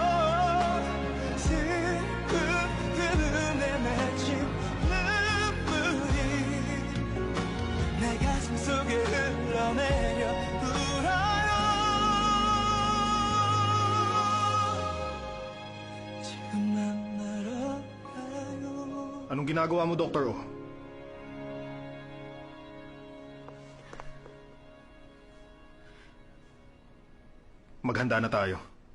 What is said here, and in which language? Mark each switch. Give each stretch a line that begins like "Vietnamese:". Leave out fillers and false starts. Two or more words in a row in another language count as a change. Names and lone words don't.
Korean: 슬픈 그 눈에 맺힌 눈물이 내 가슴 속에 흘러내려 울어요. 지금 만나러 가요.
Filipino: Anong ginagawa mo, Dr. O? Maghanda na tayo.